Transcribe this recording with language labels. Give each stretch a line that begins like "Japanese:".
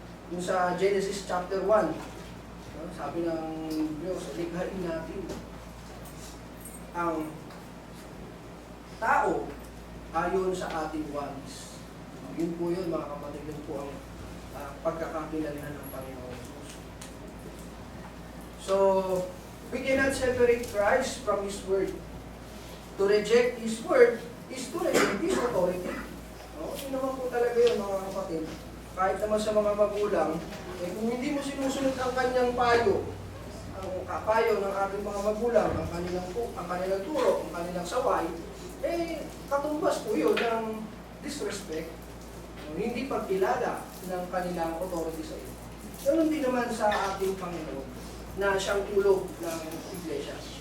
Filipino: Yung sa Genesis chapter 1, sabi ng Diyos, likhain natin ang tao ayon sa ating walis. Yun po yun, mga kapatid, yun po ang pagkakakinalihan ng Panginoon Jesus.
English: So, we cannot separate Christ from His Word. To reject His Word is to reject His authority.
Filipino: Yun naman po talaga yun, mga kapatid. Kahit naman sa mga magulang, kung hindi mo sinusunod ang kanyang payo, ang payo ng ating mga magulang, ang kanilang turo, ang kanilang saway, katumbas po yun ng disrespect, hindi pagkilala ng kanilang authority sa iyo. Ganun din naman sa ating Panginoon, na siyang ulo ng Iglesia.